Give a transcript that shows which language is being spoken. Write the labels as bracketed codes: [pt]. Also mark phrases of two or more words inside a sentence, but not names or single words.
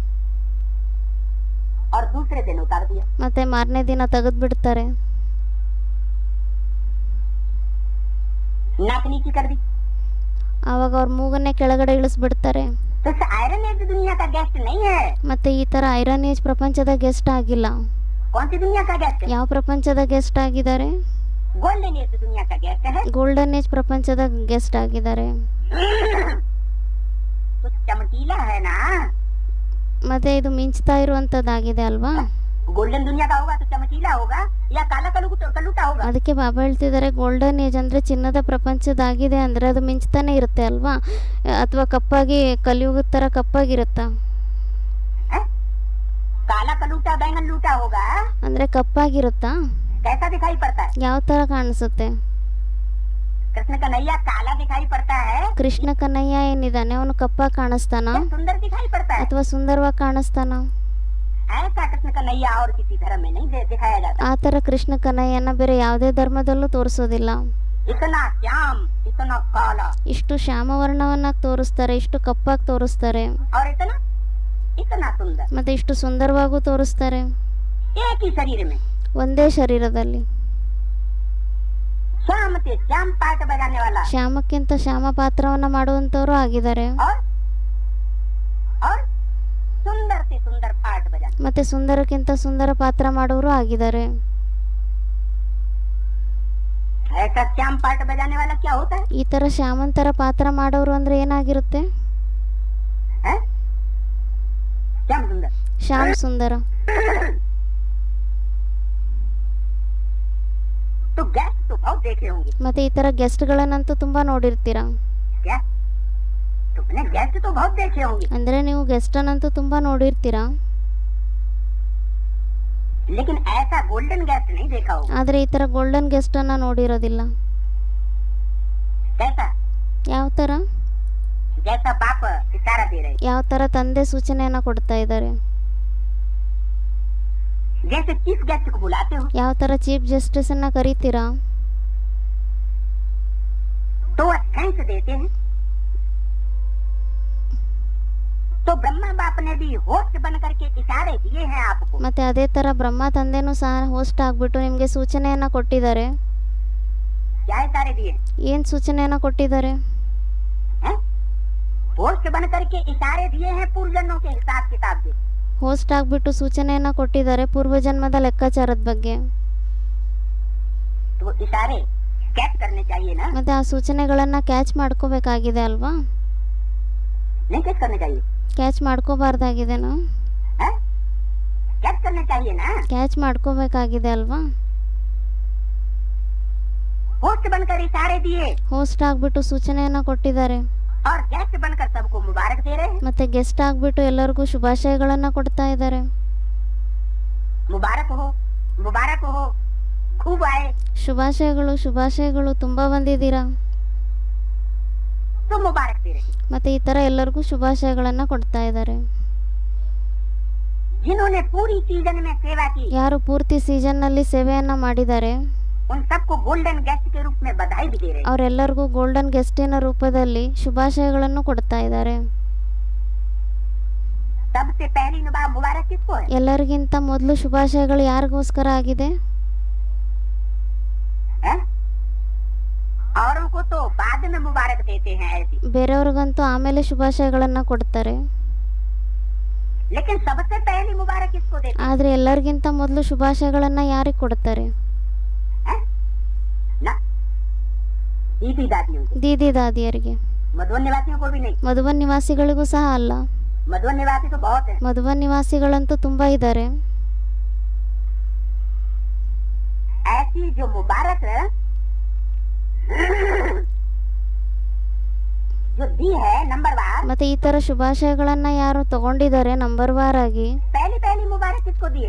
[hi] और दूसरे दिन उतार दिया। [kn] ಮತ್ತೆ ಮಾರನೇ ದಿನ ತೆಗೆದ್ಬಿಡ್ತಾರೆ. [hi] नाक नीची कर दी। [kn] ಆವಾಗ ಅವ್ರ ಮೂಗನ್ನೇ ಕೆಳಗಡೆ ಇಳಿಸ್ಬಿಡ್ತಾರೆ. [hi] तो इस [en] iron age [hi] दुनिया का गेस्ट नहीं है। [kn] ಮತ್ತೆ ಈ ತರ [en] iron age [kn] ಪ್ರಪಂಚದ ಗೆಸ್ಟ್ ಆಗಿಲ್ಲ. [hi] कौन सी दुनिया का गेस्ट है? [kn] ಯಾವ ಪ್ರಪಂಚದ ಗೆಸ್ಟ್ ಆಗಿದ್ದಾರೆ? [en] golden age [hi] दुनिया का गेस्ट है। [en] golden age [kn] ಪ್ರಪಂಚದ ಗೆಸ್ಟ್ ಆಗಿದ್ದಾರೆ. [hi] तो चमकीला है ना। [kn] ಮತ್ತೆ ಇದು ಮಿಂಚ್ತಾ ಇರುವಂತದ್ದಾಗಿದೆ ಅಲ್ವಾ? [hi] गोल्डन दुनिया का होगा तो चमकीला होगा या काला कलूटा होगा? [kn] ಅದಕ್ಕೆ ಬಾಬಾ ಹೇಳ್ತಿದ್ದಾರೆ [en] golden age [kn] ಅಂದ್ರೆ ಚಿನ್ನದ ಪ್ರಪಂಚದಾಗಿದೆ ಅಂದ್ರೆ ಅದು ಮಿಂಚ್ತಾನೆ ಇರುತ್ತೆ ಅಲ್ವಾ? ಅಥವಾ ಕಪ್ಪಾಗಿ ಕಲಿಯುಗದ ತರ ಕಪ್ಪಾಗಿರುತ್ತಾ? [hi] काला कलूटा बैंगन लूटा होगा। [kn] ಅಂದ್ರೆ ಕಪ್ಪಾಗಿರುತ್ತಾ? [hi] कैसा दिखाई पड़ता है? [kn] ಯಾವ ತರ ಕಾಣಿಸುತ್ತೆ? [hi] कृष्ण कन्हैया काला दिखाई पड़ता है [kn] ಕೃಷ್ಣ ಕನ್ನಯ್ಯ ಏನಿದಾನೆ ಅವನು ಕಪ್ಪಾಗಿ ಕಾಣಿಸ್ತಾನ [hi] या सुंदर दिखाई पड़ता है? [kn] ಅಥವಾ ಸುಂದರವಾಗಿ ಕಾಣಿಸ್ತಾನ? [hi] ऐसा कृष्ण कन्हैया और किसी धर्म में नहीं दिखाया जाता। [kn] ಆ ತರ ಕೃಷ್ಣ ಕನ್ನಯ್ಯನ ಬೇರೆ ಯಾವುದೇ ಧರ್ಮದಲ್ಲೂ ತೋರಿಸೋದಿಲ್ಲ. [hi] इतना श्याम इतना काला [kn] ಇಷ್ಟು ಶ್ಯಾಮವರ್ಣವನ್ನ ತೋರಿಸ್ತಾರೆ, ಇಷ್ಟು ಕಪ್ಪಾಗಿ ತೋರಿಸ್ತಾರೆ, [hi] और इतना इतना सुंदर [kn] ಮತ್ತೆ ಇಷ್ಟು ಸುಂದರವಾಗೂ ತೋರಿಸ್ತಾರೆ. [hi] एक ही शरीर में [kn] ಒಂದೇ ಶರೀರದಲ್ಲಿ [hi] श्याम से श्याम पाठ बजाने वाला [kn] ಶ್ಯಾಮಕ್ಕಿಂತ ಶ್ಯಾಮ ಪಾತ್ರವನ್ನ ಮಾಡುವಂತವ್ರು ಆಗಿದ್ದಾರೆ. [hi] और सुंदर से सुंदर पाठ बजाने [kn] ಮತ್ತೆ ಸುಂದರಕ್ಕಿಂತ ಸುಂದರ ಪಾತ್ರ ಮಾಡೋರು ಆಗಿದ್ದಾರೆ. [hi] ऐसा श्याम पाठ बजाने वाला क्या होता है? [kn] ಈ ತರ ಶ್ಯಾಮಂತರ ಪಾತ್ರ ಮಾಡೋರು ಅಂದ್ರೆ ಏನಾಗಿರುತ್ತೆ? [hi] हैं? श्याम सुंदर [kn] ಶ್ಯಾಮ್ ಸುಂದರ. [hi] तो गेस्ट तो बहुत देखे होंगे। [kn] ಮತ್ತೆ ಈ ತರ ಗೆಸ್ಟ್ ಗಳನ್ನಂತೂ ತುಂಬಾ ನೋಡಿರ್ತೀರಾ. [hi] क्या तुमने गेस्ट तो बहुत देखे होंगे, [kn] ಅಂದ್ರೆ ನೀವು ಗೆಸ್ಟ್ ಅನ್ನಂತೂ ತುಂಬಾ ನೋಡಿರ್ತೀರಾ. [hi] लेकिन ऐसा [en] golden guest [hi] नहीं देखा होगा। [kn] ಆದ್ರೆ ಈ ತರ [en] golden guest [kn] ಅನ್ನ ನೋಡಿರೋದಿಲ್ಲ. [hi] कैसा? [kn] ಯಾವ ತರ? [hi] जैसा बाप इशारा दे रहे, [kn] ಯಾವ ತರ ತಂದೆ ಸೂಚನೆಯನ್ನ ಕೊಡ್ತಾ ಇದ್ದಾರೆ. [hi] जैसे [en] chief guest [hi] को बुलाते हो [kn] ಯಾವ ತರ [en] chief justice [kn] ಅನ್ನ ಕರೀತೀರಾ [hi] तो थैंक्स देते हैं। तो ब्रह्मा बाप ने भी होस्ट बन करके इशारे दिए हैं आपको। [kn] ಮತ್ತೆ ಅದೇ ತರ ಬ್ರಹ್ಮ ತಂದೆನೂ ಸಹ ಹೋಸ್ಟ್ ಆಗ್ಬಿಟ್ಟು ನಿಮ್ಗೆ ಸೂಚನೆಯನ್ನ ಕೊಟ್ಟಿದ್ದಾರೆ. [hi] क्या है इशारे दिए [kn] ಏನು ಸೂಚನೆಯನ್ನು ಕೊಟ್ಟಿದ್ದಾರೆ? [hi] हैं? पोस्ट बन करके इशारे दिए हैं पूर्वजन्मों के हिसाब किताब के। [kn] ಹೋಸ್ಟ್ ಆಗಿಬಿಟ್ಟು ಸೂಚನೆಯನ್ನು ಕೊಟ್ಟಿದ್ದಾರೆ ಪೂರ್ವಜನ್ಮದ ಲೆಕ್ಕಾಚಾರದ ಬಗ್ಗೆ. [hi] तो वो इशारे कैच करने चाहिए ना, [kn] ಮತ್ತು ಆ ಸೂಚನೆಗಳನ್ನು ಕ್ಯಾಚ್ ಮಾಡ್ಕೋಬೇಕಾಗಿದೆ ಅಲ್ವಾ? [hi] नहीं कैच करने चाहिए, [kn] ಕ್ಯಾಚ್ ಮಾಡ್ಕೋಬಾರ್ದಾಗಿದೆನಾ? [hi] हैं? कैच करने चाहिए ना। [kn] ಕ್ಯಾಚ್ ಮಾಡ್ಕೋಬೇಕಾಗಿದೆ ಅಲ್ವಾ? [hi] पोस्ट बनकर इशारे दिए [kn] ಹೋಸ್ಟ್ ಆಗಿಬಿಟ್ಟು सೂಚನೆಯನ್ನು ಕೊಟ್ಟಿದ್ದಾರೆ [hi] और गेस्ट बनकर सबको मुबारक दे रहे हैं। [kn] ಮತ್ತೆ ಗೆಸ್ಟ್ ಆಗಿಬಿಟ್ಟು ಎಲ್ಲರಿಗೂ ಶುಭಾಶಯಗಳನ್ನು ಕೊಡ್ತಾ ಇದ್ದಾರೆ. [hi] मुबारक हो, खूब आए, [kn] ಶುಭಾಶಯಗಳು ಶುಭಾಶಯಗಳು ತುಂಬಾ ಬಂದಿದ್ದೀರಾ. [hi] तो मुबारक दे रहे हैं। [kn] ಮತ್ತೆ ಈ ತರ ಎಲ್ಲರಿಗೂ ಶುಭಾಶಯಗಳನ್ನು ಕೊಡ್ತಾ ಇದ್ದಾರೆ. [hi] जिन्होंने पूरी सीजन में सेवा की [kn] ಯಾರು ಪೂರ್ತಿ ಸೀಸನ್ ನಲ್ಲಿ ಸೇವೆಯನ್ನ ಮಾಡಿದ್ದಾರೆ [hi] उन सबको [en] golden guest [hi] के रूप में बधाई भी दे रहे हैं। [kn] ಅವರೆಲ್ಲರಿಗೂ [en] golden guest [kn] ರೂಪದಲ್ಲಿ ಶುಭಾಶಯಗಳನ್ನು ಕೊಡ್ತಾ ಇದ್ದಾರೆ. [hi] सबसे पहली मुबारक किसको है? [kn] ಎಲ್ಲರಿಗಿಂತ ಮೊದಲು ಶುಭಾಶಯಗಳು ಯಾರಿಗೋಸ್ಕರ ಆಗಿದೆ? [hi] हैं? औरों को तो बाद में मुबारक देते हैं ऐसी, [kn] ಬೇರೆಯವ್ರಿಗಂತೂ ಆಮೇಲೆ ಶುಭಾಶಯಗಳನ್ನ ಕೊಡ್ತಾರೆ. [hi] लेकिन सबसे पहली मुबारक किसको देते [kn] ಆದ್ರೆ ಎಲ್ಲರಿಗಿಂತ ಮೊದಲು ಶುಭಾಶಯಗಳನ್ನ ಯಾರಿಗೆ ಕೊಡ್ತಾರೆ? [hi] हैं? ना, दीदी दादियों को, [kn] ದೀದಿ ದಾದಿಯರಿಗೆ. [hi] मधुबन निवासियों को भी नहीं। [kn] ಮಧುಬನ್ ನಿವಾಸಿಗಳಿಗೂ ಸಹ ಅಲ್ಲ. [hi] मधुबन निवासी तो बहुत है। [kn] ಮಧುಬನ್ ನಿವಾಸಿಗಳಂತೂ ತುಂಬಾ ಇದ್ದಾರೆ. [hi] ऐसी जो मुबारक जो दी है नंबरवार, [kn] ಮತ್ತೆ ಈ ತರ ಶುಭಾಶಯಗಳನ್ನ ಯಾರು ತಗೊಂಡಿದ್ದಾರೆ ನಂಬರ್ ವಾರ್ ಆಗಿ, [hi] पहली मुबारक किसको दी है?